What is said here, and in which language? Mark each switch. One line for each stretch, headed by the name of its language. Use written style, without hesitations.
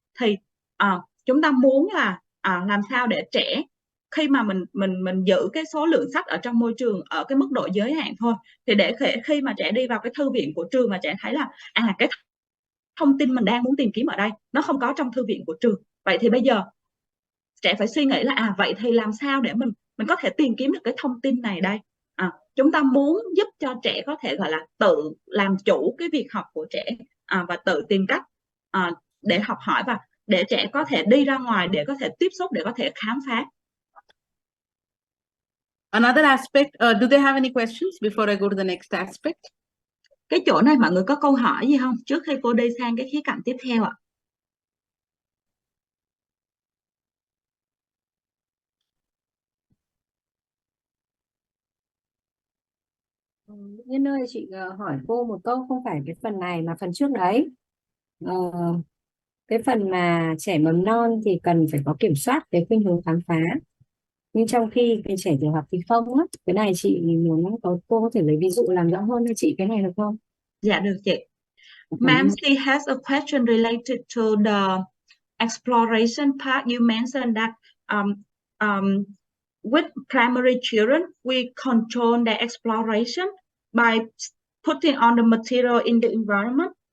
Vietnamese: Thì chúng ta muốn là làm sao để trẻ khi mà mình giữ cái số lượng sách ở trong môi trường ở cái mức độ giới hạn thôi, thì để khi mà trẻ đi vào cái thư viện của trường mà trẻ thấy là cái thông tin mình đang muốn tìm kiếm ở đây nó không có trong thư viện của trường, vậy thì bây giờ trẻ phải suy nghĩ là vậy thì làm sao để mình có thể tìm kiếm được cái thông tin này đây. Chúng ta muốn giúp cho trẻ có thể gọi là tự làm chủ cái việc học của trẻ và tự tìm cách để học hỏi, và để trẻ có thể đi ra ngoài, để có thể tiếp xúc, để có thể khám phá.
English: Another aspect, do they have any questions before I go to the next aspect?
Vietnamese: Cái chỗ này mọi người có câu hỏi gì không trước khi cô đi sang cái khía cạnh tiếp theo ạ? Nhân ơi, chị hỏi cô một câu, không phải cái phần này mà phần trước đấy. Ờ, cái phần mà trẻ mầm non thì cần phải có kiểm soát cái khuynh hướng khám phá, nhưng trong khi cái trẻ tiểu học thì không á. Cái này chị muốn cô có thể lấy ví dụ làm rõ hơn cho chị cái này được không? Dạ được chị.
English: Ma'am, she has a question related to the exploration part. You mentioned that with primary children, we control their exploration by putting on the material in the environment.